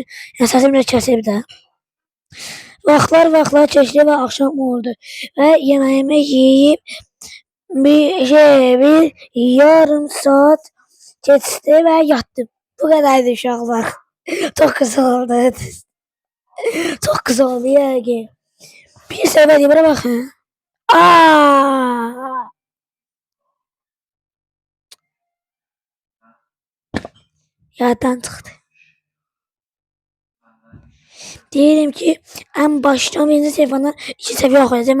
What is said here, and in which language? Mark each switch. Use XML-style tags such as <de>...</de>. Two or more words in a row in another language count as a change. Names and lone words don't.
<az>Yəni səsim biraz kəsilib də. Vaxtlar keçdi və axşam oldu və yeməyimi yeyib bir yarım saat keçdi və yatdım. Bu qədərdir uşaqlar. Çox qısa oldu.</az> <tr>Çok kısa oldu yani. Bir sefer bana bakın. Yaddan çıktı. Diyelim ki en baştan birinci sayfadan 2 seviye okuyacağım.</tr>